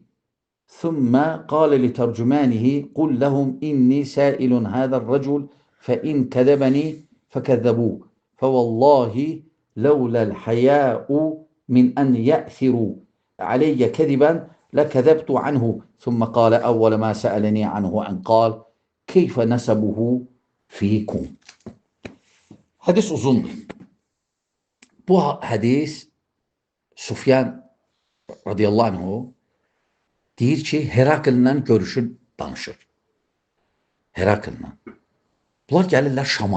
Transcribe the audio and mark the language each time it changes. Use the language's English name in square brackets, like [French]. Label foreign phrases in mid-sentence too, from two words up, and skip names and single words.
[Arabic] ثم قال لترجمانه: قل لهم إني سائل هذا الرجل فإن كذبني فكذبوه، فوالله لولا الحياء من أن يأثروا علي كذبا لكذبت عنه. ثم قال: أول ما سألني عنه أن قال: كيف نسبه فيكم. [Azerbaijani] Hadis uzundur. Bu hadis Sufyan [Arabic] رضي الله عنه [Azerbaijani] deyir ki, Herakl'la görüşür, danışır. Herakl'la. Bunlar gəlirlər Şama.